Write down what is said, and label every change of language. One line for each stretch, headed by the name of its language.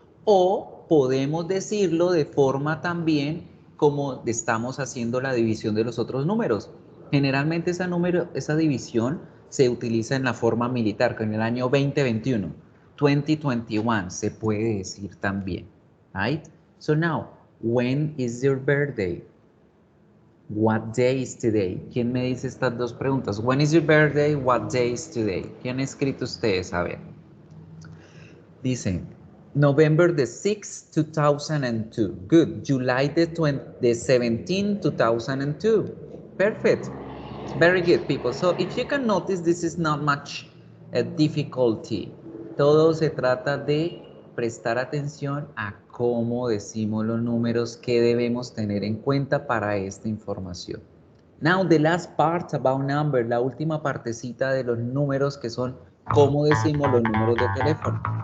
Spanish: O podemos decirlo de forma también como estamos haciendo la división de los otros números. Generalmente esa división se utiliza en la forma militar, que en el año 2021, 2021, se puede decir también, right?
English: So now, when is your birthday? What day is today?
Spanish: ¿Quién me dice estas dos preguntas?
English: When is your birthday? What day is today?
Spanish: ¿Quién ha escrito ustedes? A ver. Dicen,
English: November the 6th, 2002. Good. July the 17th, 2002. Perfect. Very good, people. So if you can notice, this is not much difficulty.
Spanish: Todo se trata de prestar atención a cómo decimos los números que debemos tener en cuenta para esta información.
English: Now, the last part about number,
Spanish: la última partecita de los números que son cómo decimos los números de teléfono.